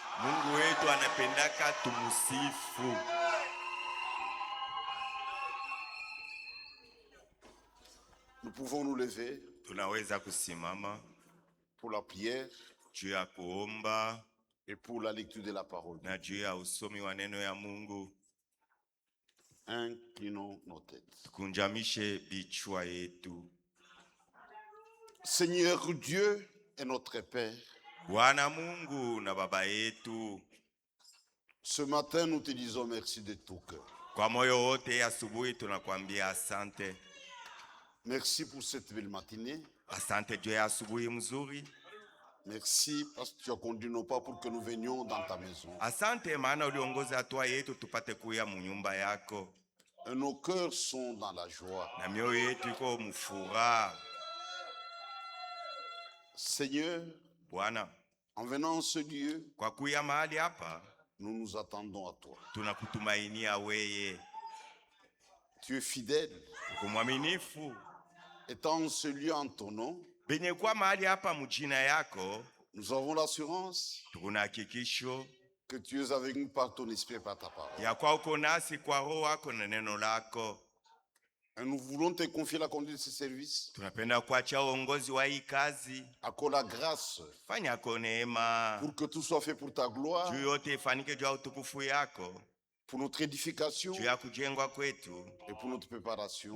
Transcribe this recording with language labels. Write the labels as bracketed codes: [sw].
[sw] Mungu wetu anapendaka tumusifu. [fr] Nous pouvons nous lever [sw] Tunaweza kusimama [fr] pour la prière [sw] juu ya kuomba [fr] et pour la lecture de la parole. [sw] na juu ya usomi wa neno ya Mungu. [fr] Inclinons nos têtes. [sw] Tukunjamishe bichwa yetu. [fr] Seigneur Dieu est notre Père. [sw] Bwana Mungu na Baba yetu, [fr] Ce matin, nous te disons merci de tout cœur. [sw] kwa moyo wote asubuhi tunakwambia asante. [fr] Merci pour cette belle matinée. [sw] Asante juu ya asubuhi mzuri. [fr] Merci parce que tu as conduit nos pas pour que nous venions dans ta maison. [sw] Asante maana uliongoza hatua yetu tupate kuya munyumba yako. [fr] Et nos cœurs sont dans la joie. [sw] Na mioyo yetu iko mfuraha. [fr] Seigneur, [sw] Bwana, [fr] en venant en ce lieu, [sw] kwa kuya mahali hapa [fr] nous nous attendons à toi. [sw] tunakutumainia weye. [fr] Tu es fidèle. [sw] Uko mwaminifu. [fr] Étant en ce lieu en ton nom, [sw] Benye kwa mahali hapa mjina yako, [fr] nous avons l'assurance [sw] tukuna hakikisho [fr] que tu es avec nous par ton esprit et par ta parole. [sw] ya kwa uko nasi kwa roho wako na neno lako. [fr] Et nous voulons te confier la conduite de ce service. [sw] Tunapenda kuacha uongozi wa hii kazi. [fr] Accorde la grâce [sw] Fanya kwa neema. [fr] pour que tout soit fait pour ta gloire, [sw] Juu yote ifanike juu ya utukufu yako. [fr] pour notre édification [sw] Juu ya kujengwa kwetu. [fr] et pour notre préparation.